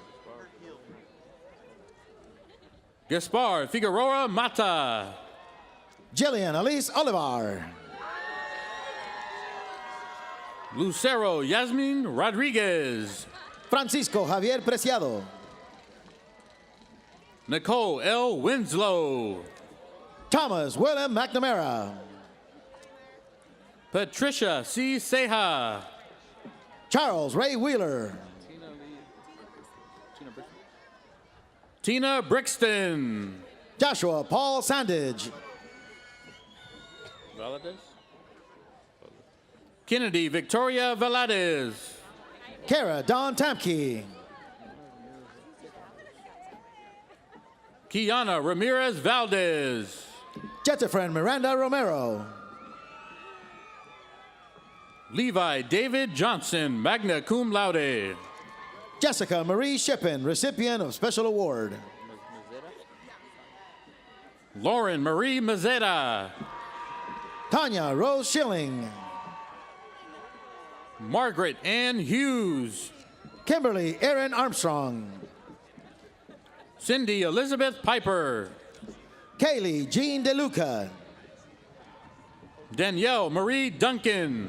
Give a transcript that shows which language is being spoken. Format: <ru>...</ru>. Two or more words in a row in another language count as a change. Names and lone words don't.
<en>Gaspar Figueroa Mata. Jillian Elise Olivar. Lucero Yasmin Rodriguez. Francisco Javier Preciado. Nicole L. Winslow. Thomas Willem McNamara. Patricia C. Seha. Charles Ray Wheeler. Tina Brixton. Joshua Paul Sandage. Kennedy Victoria Valadez. Kara Dawn Tamke. Kiana Ramirez Valdez. Jettifren Miranda Romero. Levi David Johnson,</en> <la>magna cum laude.</la> <en>Jessica Marie Shippen, recipient of Special Award. Lauren Marie Mazzetta. Tanya Rose Schilling. Margaret Ann Hughes. Kimberly Erin Armstrong. Cindy Elizabeth Piper. Kaylee Jean DeLuca. Danielle Marie Duncan.</en>